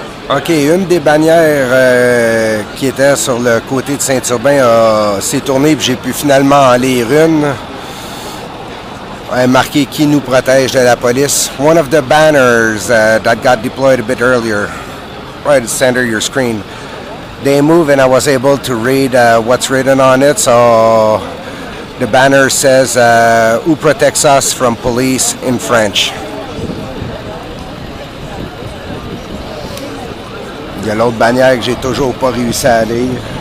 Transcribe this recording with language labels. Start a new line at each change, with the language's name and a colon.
French: OK, une des bannières qui était sur le côté de Saint-Urbain s'est tournée et j'ai pu finalement en lire une. Marqué qui nous protège de la police.
English: One of the banners that got deployed a bit earlier, right at the center of your screen. They moved and I was able to read what's written on it. So the banner says, "Who protects us from police" in French.
French: Il y a l'autre bannière que j'ai toujours pas réussi à lire.